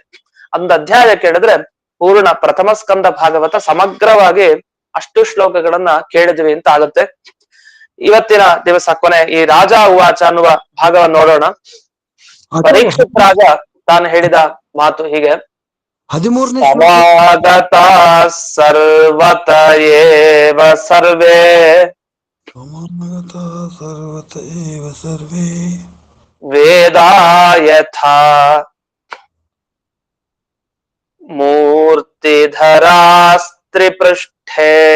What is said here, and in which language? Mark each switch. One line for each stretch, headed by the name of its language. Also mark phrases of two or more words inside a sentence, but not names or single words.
Kannada: ಒಂದು ಅಧ್ಯಾಯ ಕೇಳಿದ್ರೆ ಪೂರ್ಣ ಪ್ರಥಮ ಸ್ಕಂದ ಭಾಗವತ ಸಮಗ್ರವಾಗಿ ಅಷ್ಟು ಶ್ಲೋಕಗಳನ್ನ ಕೇಳಿದ್ವಿ ಅಂತ ಆಗುತ್ತೆ. ಇವತ್ತಿನ ದಿವಸ ಕೊನೆ ಈ ರಾಜ ಉವಾಚ ಅನ್ನುವ ಭಾಗವನ್ನು ನೋಡೋಣ. ಪರೀಕ್ಷಿತ್ ರಾಜ ತಾನು ಹೇಳಿದ ಮಾತು ಹೀಗೆ: 13ನೇ
Sanskrit: ಸಮಾಗತ ಸರ್ವತ ಏವ ಸರ್ವೇ ಸಮಾಗತ ಸರ್ವತ ಏವ ಸರ್ವೇ ವೇದಾ ಯಥಾ ಮೂರ್ತಿಧರಾಸ್ತ್ರಿಪೃಷ್ಠೇ